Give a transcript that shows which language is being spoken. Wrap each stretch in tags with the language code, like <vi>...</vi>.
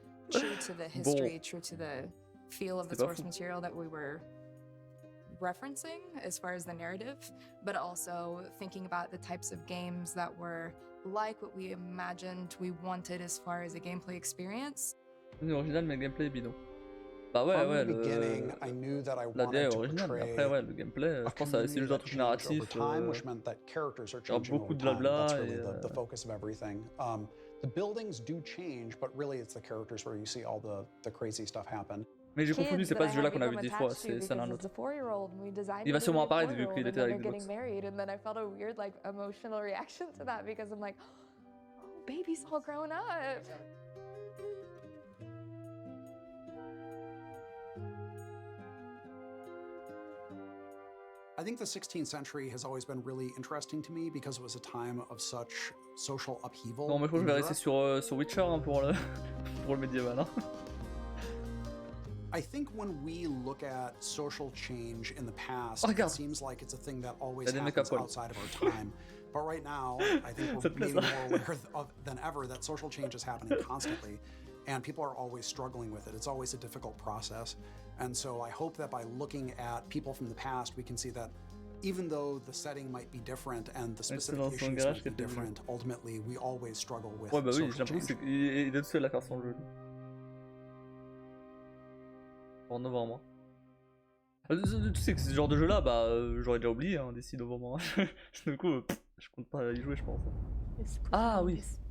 <en>True to the history, true to the feel of the source material that we were referencing as far as the narrative, but also thinking about the types of games that were like what we imagined we wanted as far as a gameplay experience.</en> <fr>Original mais gameplay bidon. Bah ouais, ouais, la DA est originale, mais après ouais, le gameplay, je pense que c'est juste un truc narratif, genre beaucoup de blabla et...</fr> <en>The buildings do change, but really it's the characters where you see all the crazy stuff happen.</en> <fr>Mais j'ai confondu, c'est pas ce jeu-là qu'on a vu 10 fois, c'est un autre. Il va sûrement apparaître vu qu'il était avec Xbox.</fr> <en>And then I felt a weird like emotional reaction to that because I'm like, oh, baby's all grown up. I think the 16th century has always been really interesting to me because it was a time of such social upheaval.</en> <fr>Bon, mais je crois que je vais rester sur Witcher hein, pour le médiéval. Hein.</fr> <en>I think when we look at social change in the past, it seems like it's a thing that always happens outside of our time. But right now, I think we're maybe more aware than ever that social change is happening constantly. and people are always struggling with it. It's always a difficult process. And so I hope that by looking at people from the past, we can see that even though the setting might be different and the specifications might be different, ultimately we always struggle with</en> <fr>ouais, bah oui, j'ai</fr> <en>social</en> <fr>l'impression</fr> <en>change.</en> <fr>qu'il est dessus à la faire son jeu. En novembre. Tu sais que ce genre de jeu là, bah j'aurais déjà oublié hein, d'ici novembre. Du coup, je compte pas y jouer, je pense. Ah oui.</fr>